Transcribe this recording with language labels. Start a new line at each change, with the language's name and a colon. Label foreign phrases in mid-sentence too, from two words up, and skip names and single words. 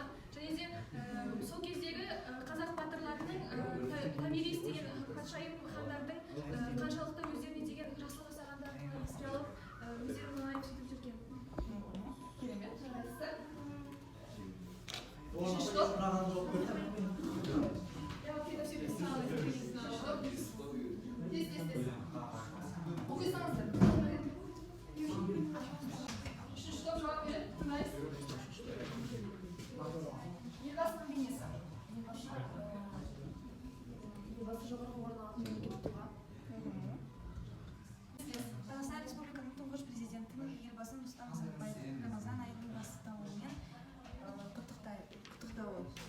Kazakh: Және де сол кездегі қазақ батырларының Томирис деген патшайым хандардың қаншалықты өздеріне деген жақсылық жасағандарын еске алып, өздерін мұнайып сөйтіп жүрген. Керемет, жарайсыздар. Үшінші топ.
Russian: Я вообще это все писала, если не знала. Здесь.
Kazakh: Оқисаңыздар. Үшінші топ жауап береді, тыңдайсыз. Елбасының бейнесі. Елбасы жоғарғы орын алған мемлекеттік тұлға. Қазақстан Республикасының тұңғыш президентінің елбасы Нұрсұлтан Назарбаевтың Рамазан айының басталуымен құттықтауы.